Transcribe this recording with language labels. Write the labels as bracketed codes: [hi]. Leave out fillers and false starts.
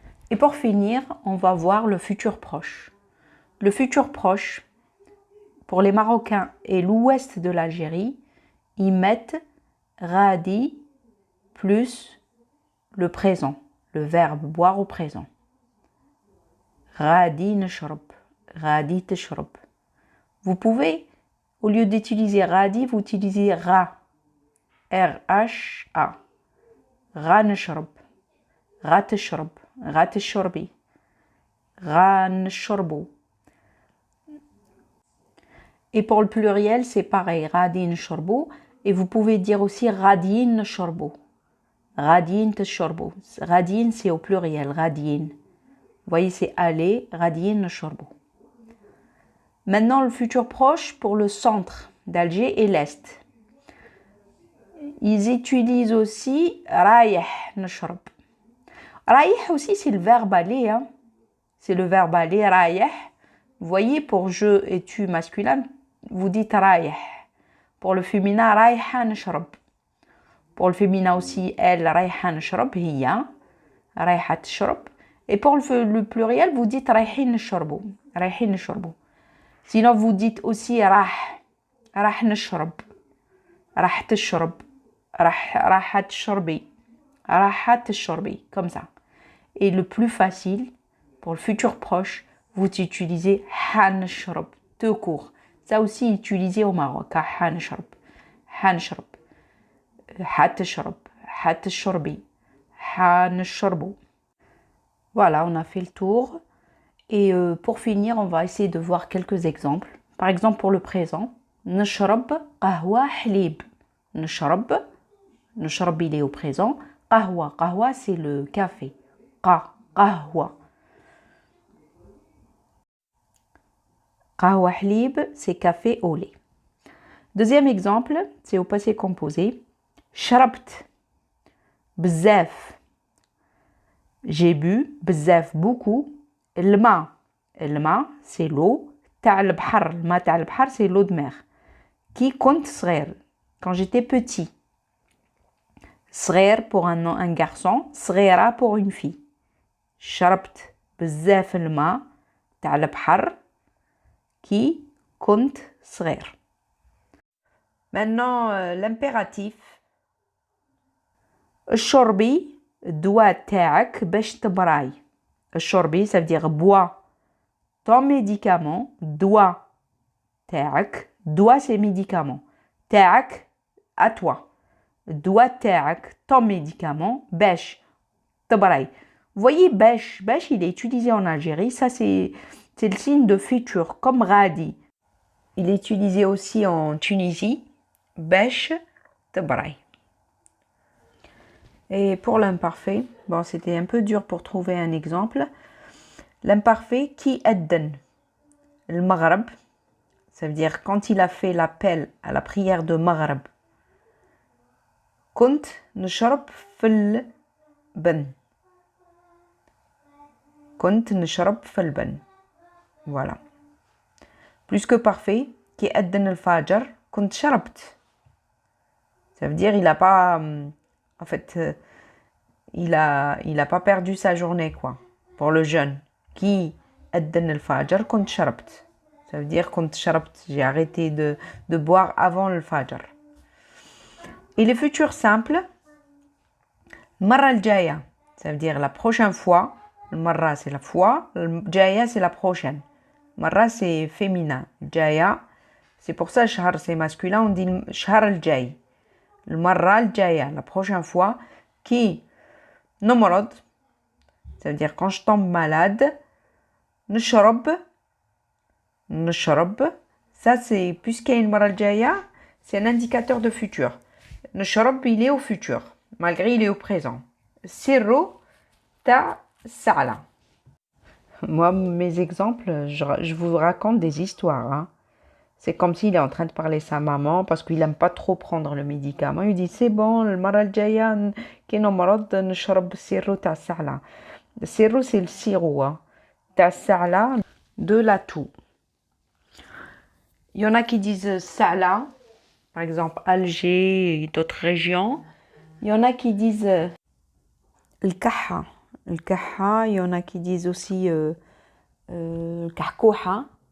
[fr] Et pour finir, on va voir le futur proche. Le futur proche, pour les Marocains et l'ouest de l'Algérie, ils mettent radi plus le présent, le verbe boire au présent. [ar] غادي نشرب, غادي تشرب. [fr] Vous pouvez, au lieu d'utiliser غادي, vous utilisez غا, R-H-A. [ar] غا نشرب, غا تشرب, غا تشربي, غا نشربو. [fr] Et pour le pluriel, c'est pareil, [ar] غادي نشربو. [fr] Et vous pouvez dire aussi [ar] غاديين نشربو, غاديين تشربو. [fr] غاديين, c'est au pluriel, غاديين. Vous voyez, c'est aller, [ar] radin, nshorbo. [fr] Maintenant, le futur proche pour le centre d'Alger et l'est. Ils utilisent aussi [ar] raïh, nshorb. [fr] Raïh aussi, c'est le verbe aller. Hein. C'est le verbe aller, raïh. Vous voyez, pour je et tu masculin, vous dites raïh. Pour le féminin, [ar] raïha nshorb. [fr] Pour le féminin aussi, elle, raïha nshorb, [ar] hiya, raïha tshorb. [fr] Et pour le pluriel, vous dites [ar] raïhin nshorbo. Raïhin nshorbo. [fr] Sinon, vous dites aussi rah. [ar] راح نشرب راح تشرب راح تشربي راح تشربي [fr] comme ça. Et le plus facile pour le futur proche, vous utilisez حنشرب tout court. Ça aussi utilisé au Maroc. [ar] حنشرب حنشرب حتشرب حتشربي حنشربو. [fr] Voilà, on a fait le tour. Et pour finir, on va essayer de voir quelques exemples. Par exemple, pour le présent, [ar] نشرب قهوة حليب. [fr] نشرب il est au présent. قهوة, c'est le café. [ar] قهوة. قهوة حليب, [fr] c'est café au lait. Deuxième exemple, c'est au passé composé. [ar] شربت بزاف. [fr] J'ai bu بزاف, beaucoup. الماء, c'est l'eau. [ar] تاع البحر, الماء تاع البحر, [fr] c'est l'eau de mer. Qui [ar] كنت صغير, [fr] quand j'étais petit. صغير pour un garçon, صغيرة pour une fille. [ar] شربت بزاف الماء تاع البحر كي كنت صغير. [fr] Maintenant, l'impératif. [ar] الشربي الدواء تاعك باش تبراي. [fr] الشربي, ça veut dire bois ton médicament. [ar] الدواء تاعك. [fr] الدواء c'est médicament. تاعك à toi. [ar] الدواء تاعك [fr] ton médicament [ar] باش تبراي. [fr] Vous voyez, باش il est utilisé en Algérie. Ça c'est le signe de futur, comme غادي. Il est utilisé aussi en Tunisie. [ar] باش تبراي. [fr] Et pour l'imparfait, bon, c'était un peu dur pour trouver un exemple. L'imparfait, qui أذن. Le Maghreb, ça veut dire quand il a fait l'appel à la prière de Maghreb. [ar] كنت نشرب في البن. كنت نشرب في البن. Voilà. [fr] Plus que parfait, qui [ar] أذن الفجر. كنت شربت. [fr] Ça veut dire il a pas, en fait, il a pas perdu sa journée, quoi. Pour le jeûne. [ar] Qui أذن الفجر كنت شربت. [fr] Ça veut dire [ar] كنت شربت, [fr] j'ai arrêté de boire avant le fajr. Et le futur simple, [ar] المرة الجاية, [fr] ça veut dire la prochaine fois. المرة c'est la fois, الجاية c'est la prochaine. مرة c'est féminin, الجاية, c'est pour ça شهر c'est masculin, on dit [ar] شهر الجاي. المرة الجاية, [fr] la prochaine fois, qui نمرض, ça veut dire quand je tombe malade. نشرب, ça c'est, puisqu'il y a une [ar] المرة الجاية, [fr] c'est un indicateur de futur. نشرب, il est au futur, malgré il est au présent. [ar] سر تاع السعلة. [fr] Moi, mes exemples, je vous raconte des histoires. Hein. C'est comme s'il est en train de parler à sa maman parce qu'il n'aime pas trop prendre le médicament. Il dit, c'est bon, [ar] المرة الجاية كي نمرض نشرب السيرو تاع السعلة. [fr] Le sirop, c'est le sirop. Hein. تاع السعلة, de la toux. Il y en a qui disent Sa'la, par exemple Alger et d'autres régions. Il y en a qui disent الكحة. الكحة, il y en a qui disent aussi الكحكوحة.